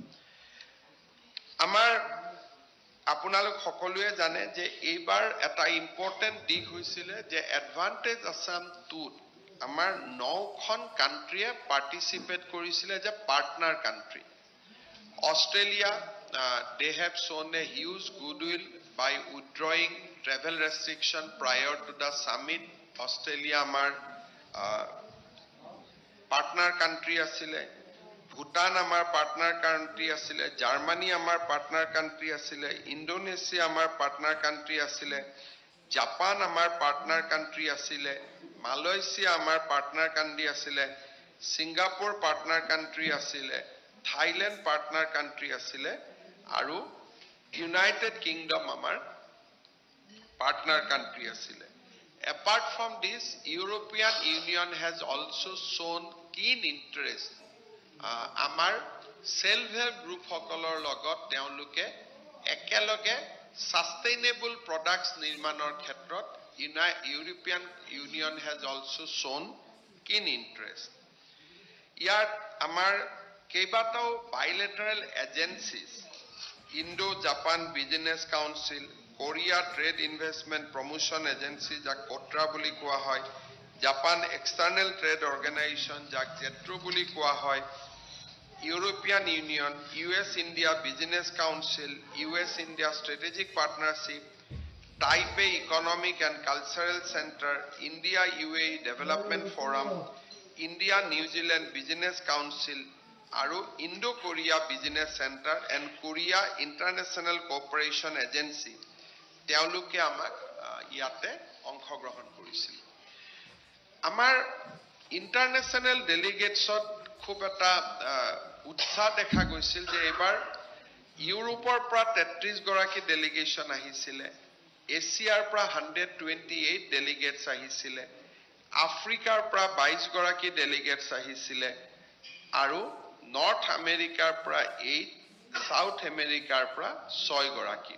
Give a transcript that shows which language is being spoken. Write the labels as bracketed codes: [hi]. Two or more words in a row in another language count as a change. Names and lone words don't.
[as] আমাৰ আপোনালোক সকলোৱে জানে যে এইবাৰ এটা ইম্পৰ্টেন্ট দিক হৈছিল যে এডভান্টেজ আসাম 2 আমাৰ 9খন [en] country participate [as] কৰিছিল যে [en] partner country [as] অস্ট্ৰেলিয়া [en] they have shown a huge goodwill by withdrawing travel restriction prior to the summit [as] Australia আমাৰ [en] partner country [as] আছিল ভুটান আমাৰ [en] partner country [as] আছিল জাৰ্মানী আমাৰ [en] partner country [as] আছিল ইন্দোনেছিয়া আমাৰ পাৰ্টনাৰ কান্ট্ৰি আছিল জাপান আমাৰ [en] partner country [as] আছিল মালয়েছিয়া আমাৰ [en] partner country [as] আছিল [en] সিঙ্গাপুৰ partner country আছিল থাইল্যান্ড partner country [as] আছিল আৰু ইউনাইটেড কিংডম আমাৰ [en] partner country আছিল apart from this European Union has also shown keen interest আমাৰ self help group [as] সকলৰ লগত তেওঁলোকে একেলগে [en] sustainable products [as] নিৰ্মাণৰ ক্ষেত্ৰত [en] ইউৰোপিয়ান ইউনিয়ন has also shown keen interest [as] ইয়াত আমাৰ কেইবাটাও [en] bilateral agencies, Indo-Japan Business Council, Korea Trade Investment Promotion Agency, [as] যাক কোট্ৰা বুলি কোৱা হয়, [en] Japan External Trade Organization, [as] যাক জেট্ৰো বুলি কোৱা হয়, [en] European Union, US-India Business Council, US-India Strategic Partnership, Taipei Economic and Cultural Center, India-UAE Development Forum, India-New Zealand Business Council, আৰু Indo-Korea Business Center and Korea International Cooperation Agency, [as] তেওঁলোকে আমাক ইয়াতে অংশগ্ৰহণ কৰিছিল। আমাৰ [en] international delegates [as] খুব এটা উৎসাহ দেখা গৈছিল যে এবাৰ ইউৰোপৰ পৰা 33 গৰাকী ডেলিগেশ্যন আহিছিলে, এছিয়াৰ পৰা 128 ডেলিগেটছ আহিছিলে, আফ্ৰিকাৰ পৰা 22 গৰাকী ডেলিগেটছ আহিছিলে, আৰু নৰ্থ আমেৰিকাৰ পৰা 8, সাউথ আমেৰিকাৰ পৰা 6 গৰাকী।